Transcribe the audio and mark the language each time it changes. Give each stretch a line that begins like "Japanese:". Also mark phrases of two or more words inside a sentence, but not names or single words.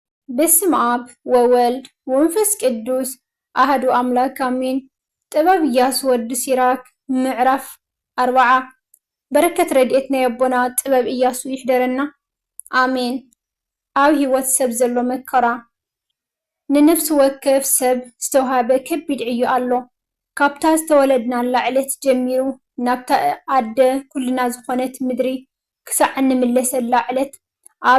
Geez: በስመ ኣብ ወወልድ ወመንፈስ ቅዱስ ሓደ ኣምላኽ ኣሜን.
Tigrinya: ጥበብ ኢያሱ ወዲ ሲራክ ምዕራፍ 4 በረከት ረድኤትና የቦና ጥበብ ኢያሱ ይሕደረና አሜን። ኣብ ህይወት ሰብ ዘሎ መከራ ንነፍሲ ወከፍ ሰብ ዝተውሃበ ከቢድ ዕዮ ኣሎ። ካብታ ዝተወለድናላ ዕለት ጀሚሩ ናብታ ኣደ ኩልና ዝኾነት ምድሪ ክሳዕ እንምለሰላ ዕለት ኣብ